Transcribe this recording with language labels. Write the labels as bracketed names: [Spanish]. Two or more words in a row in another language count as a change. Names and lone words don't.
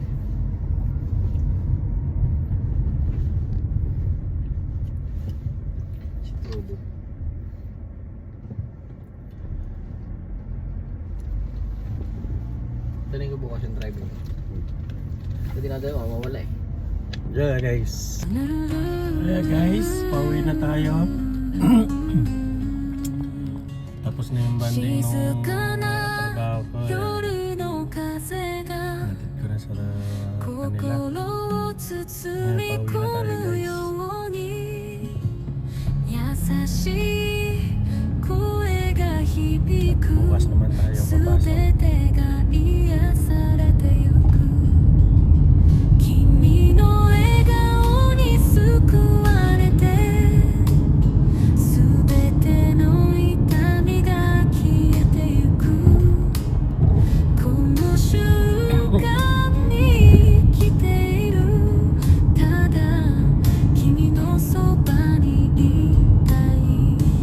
[Filipino] Si Trubo. Taling ko bukas yung driving. Pwede na tayo, mawawala eh. [English] Yeah guys. Yeah guys, [Filipino] pauwi na tayo. Tapos na yung banding ng trabaho ko. Natid ko na sa kanila. [Japanese] 包み込むように優しい声が響く [Filipino] Bukas naman tayo [Japanese] す [Filipino] papasok. [Japanese] べてが癒されてゆく君の笑顔に救われてすべての痛みが消えてゆくこの瞬間に来ているただ君のそばにいたい